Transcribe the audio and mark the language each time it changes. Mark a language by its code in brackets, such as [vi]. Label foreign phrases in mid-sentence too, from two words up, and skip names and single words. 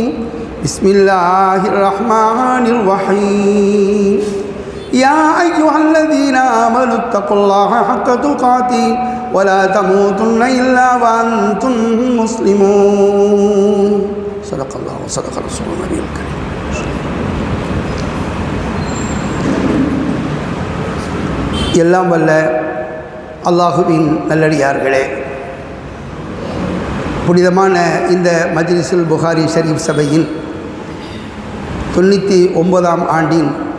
[ar] بسم الله الرحمن الرحيم. يا أيها الذين آمنوا اتقوا الله حق تقاته ولا تموتن إلا وأنتم مسلمون. صدق الله وصدق رسول النبي الكريم. [ta] எல்லாம் வல்ல அல்லாஹுவின் நல்லடியார்களே, புனிதமான இந்த மஜ்லிஸுல் புகாரி ஷரீஃப் சபையின் 99ஆம் ஆண்டின்